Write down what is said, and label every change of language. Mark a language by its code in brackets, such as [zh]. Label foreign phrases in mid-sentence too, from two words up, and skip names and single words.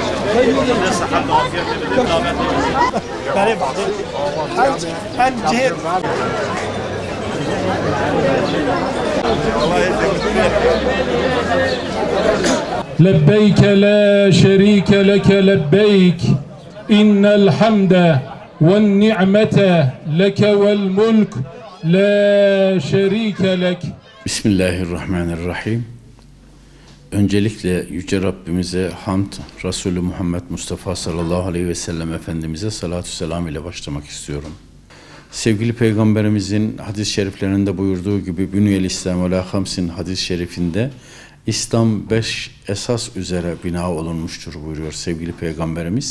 [ar] لبيك لا شريك لك لبيك إن الحمد والنعمة لك والملك لا شريك لك. [tr] Bismillahirrahmanirrahim. Öncelikle Yüce Rabbimize hamd, Resulü Muhammed Mustafa [ar] صلى الله عليه وسلم [tr] Efendimiz'e salatü selam ile başlamak istiyorum. Sevgili Peygamberimizin hadis-i şeriflerinde buyurduğu gibi Büniyel İslam ve la hamsin hadis-i şerifinde İslam 5 esas üzere bina olunmuştur buyuruyor sevgili Peygamberimiz.